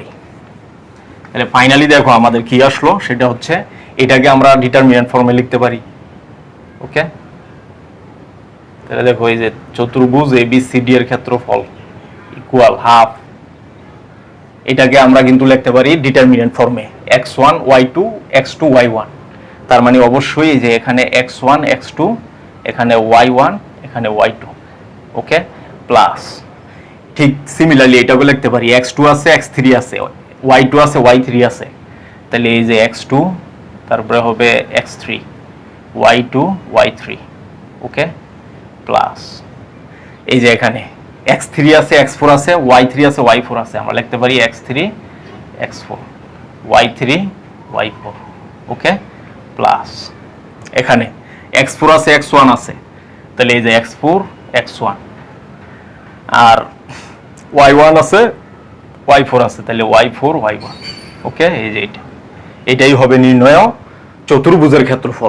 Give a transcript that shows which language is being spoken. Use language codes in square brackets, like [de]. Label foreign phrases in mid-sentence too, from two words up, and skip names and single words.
[bn] তাহলে ফাইনালি দেখো আমাদের কি আসলো, সেটা হচ্ছে এটাকে আমরা [en] determinant form [bn] লিখতে পারি। ওকে, তাহলে দেখো এই যে চতুর্ভুজ ABCD এর ক্ষেত্রফল [en] equal half, [bn] এটাকে আমরা কিন্তু লিখতে পারি [en] determinant form [bn] x1 y2 x2 y1, তার মানে অবশ্যই যে এখানে x1 x2, এখানে y1, এখানে y2, ওকে, প্লাস ঠিক সিমিলারলি এটাকে লিখতে পারি x2 আছে x3 আছে y2 আছে y3 আছে, তাহলে এই যে x2 তারপরে হবে x3 y2 y3, ওকে, প্লাস এই যে এখানে x3 আছে x4 আছে y3 আছে y4 আছে, আমরা লিখতে পারি x3 x4 y3 y4, ওকে, প্লাস এখানে x4 আছে x1 আছে, তাহলে এই যে x4 x1 আর y1 আছে y4 আছে, তাহলে y4 y1, ওকে, এই যে এটাই হবে নির্ণয় চতুর্ভুজের ক্ষেত্রফল।